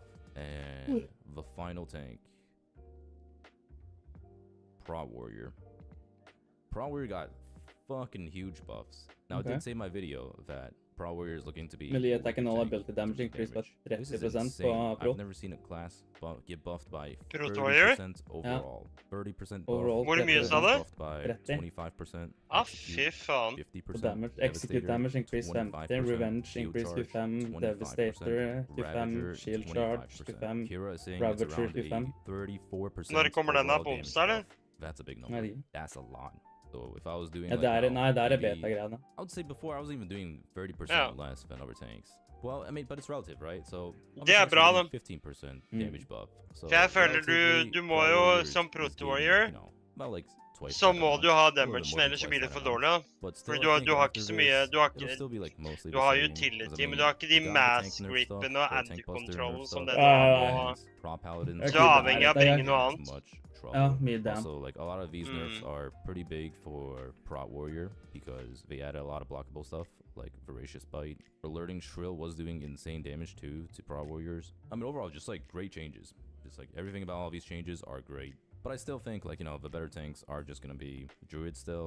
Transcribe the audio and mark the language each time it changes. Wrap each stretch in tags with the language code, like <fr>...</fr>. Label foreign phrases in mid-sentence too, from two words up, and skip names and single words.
<en>And the final tank, Prop Warrior. Prop Warrior got fucking huge buffs. Now, Okay. I did say in my video that Prop Warrior is looking to be Melee attack and all tank ability damage increased by This is 30% insane.</en> <no>på Pro.</no> <en>I've never seen a class get buffed by Prot Warrior? 30% overall. 30% buff. Overall,</en> <no>Hvor mye sa du?</no> <en>Buffed by 30. 25%.</en> <no>Ah, fy faen.</no> <en>50%. På damage, execute damage increase 50, revenge increase 25, devastator 25, shield charge 25, Kira is saying Ravager, it's around 25. 34%</en> <no>Når kommer den da?</no> <en>overall</en> <no>På</no> <en>damage</en> <no>onsdag, eller?</no> <en>buff. That's a big number.</en> <no>Nei,</no> <en>That's a lot. So if I was doing</en> <no>ja,</no> <en>like</en> <no>det er,</no> <en>now,</en> <no>nei, det er</no> <en>maybe-</en> <no>beta-greiene.</no> <en>I would say before I was even doing 30% Yeah. less than other tanks. Well, I mean, but it's relative, right? So</en> <no>Det er bra, da.</no> <en>15% Mm. damage buff. So</en> <no>For jeg føler</no> <en>relatively,</en> <no>du må</no> <en>Prot</en> <no>jo,</no> <en>Warrior</en> <no>som</no> <en>is Prot getting, Warrior, you know, about like twice</en> <no>så</no> <en>that</en> <no>må</no> <en>amount.</en> <no>du ha</no> <en>A little bit</en> <no>damagen,</no> <en>more than</en> <no>ellers så</no> <en>twice</en> <no>blir det</no> <en>that</en> <no>for</no> <en>amount.</en> <no>dårlig, da.</no> <en>But</en> <no>For</no> <en>still,</en> <no>du</no> <en>I</en> <no>har,</no> <en>think</en> <no>du har</no> <en>after</en> <no>ikke så mye,</no> <en>this,</en> <no>du har</no> <en>it'll</en> <no>ikke,</no> <en>still be like mostly</en> <no>du</no> <en>the</en> <no>har</no> <en>same, 'cause,</en> <no>utility,</no> <en>I</en> <no>men</no> <en>mean,</en> <no>du har ikke de</no> <en>we got the tank mass nerf</en> <no>gripene</no> <en>stuff,</en> <no>og</no> <en>the tank buster anti-control nerf</en> <no>som</no> <en>stuff,</en> <no>det Ja, du ja, har ja. på.</no> <en>and Prop Paladins</en> <no>Så Ok,</no> <en>are</en> <no>avhengig av det er- penger noe</no> <en>as</en> <no>annet.</no> <en>much trouble.</en> <no>Ja, mye damn.</no> <en>Also, like, a lot of these nerfs Mm. are pretty big for Prot Warrior because they added a lot of blockable stuff like Voracious Bite. Alerting Shrill was doing insane damage too to Prot Warriors. I mean, overall, just like great changes. Just like everything about all these changes are great. But I still think, like, you know, the better tanks are just gonna be Druid still.</en>